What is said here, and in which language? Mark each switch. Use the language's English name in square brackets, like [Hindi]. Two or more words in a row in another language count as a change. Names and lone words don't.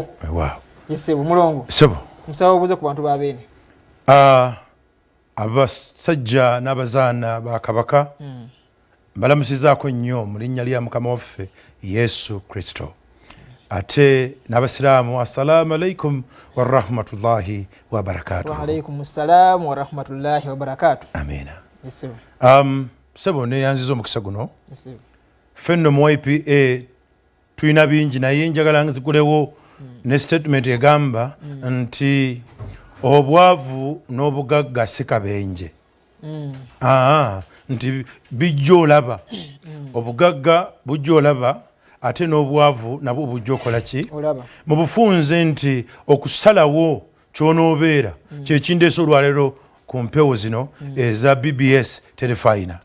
[Ganda] Wow. Yesebo mulongo. Sebo. Musaba obuuze ku bantu babeene. Abasajja n'abazaana ba Kabaka balamusizaako nnyo mu linnya lya Mukama waffe Yesu Kristo. Ate n'abasiraamu [Arabic] السلام عليكم ورحمة الله وبركاته. وعليكم السلام ورحمة الله وبركاته. [Ganda] Amina. Yesebo. Sebo neyanziza omukisa guno. Yesebo. Fenno mu YPA tuyina bingi naye njagala nzigulewo ne statement egamba nti obwavu n'obugagga si kabenje. Nti bijja olaba obugagga bujja olaba ate n'obwavu nabwo bujja okola ki mu bufunze nti okusalawo ky'onoobeera kyekindeesa olwaleero ku mpewo zino eza BBS telefayina